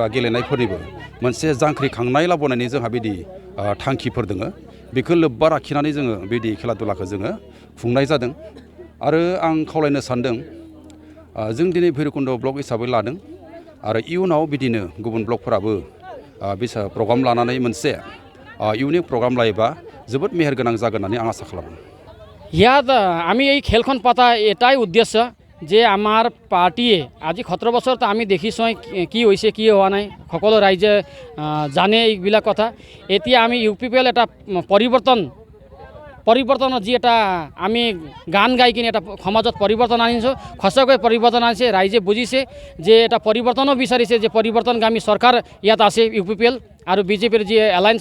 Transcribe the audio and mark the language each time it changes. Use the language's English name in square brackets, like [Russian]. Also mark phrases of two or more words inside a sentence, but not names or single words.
[Bodo] गेलेनायफोरनिबो मोनसे जांख्रिखांनाय लाबोनायनि जोंहा बिदि थांखिफोर दङ बेखौ लोब्बा लाखिनानै जोङो बिदि खेला दुलाखौ जोङो खुंनाय जादों आरो आं खावलायनो सान्दों जों दिनै भैरबकुन्द ब्लक हिसाबै लादों आरो इयुनाव बिदिनो गुबुन ब्लकफोराबो बिसा प्रग्राम लानानै मोनसे इउनिक प्रग्राम लायोबा जोबोद मेहेरगोनां जागोन होननानै आं आसा खालामो [Assamese] ইয়াত আমি এই খেলখন পাতা এটাই উদ্দেশ্য যে আমাৰ পাৰ্টিয়ে আজি 17 বছৰত আমি দেখিছোঁ কি হৈছে কি হোৱা নাই সকলো ৰাইজে জানে এইবিলাক কথা এতিয়া আমি UPPL এটা পৰিৱৰ্তনৰ যি এটা আমি গান গাই কিনে এটা সমাজত পৰিৱৰ্তন আনিছোঁ সঁচাকৈ পৰিৱৰ্তন আনিছে ৰাইজে বুজিছে যে এটা পৰিৱৰ্তনো বিচাৰিছে যে পৰিৱৰ্তনগামী চৰকাৰ ইয়াত আছে UPPL আৰু বিজেপিৰ যি এলায়েন্স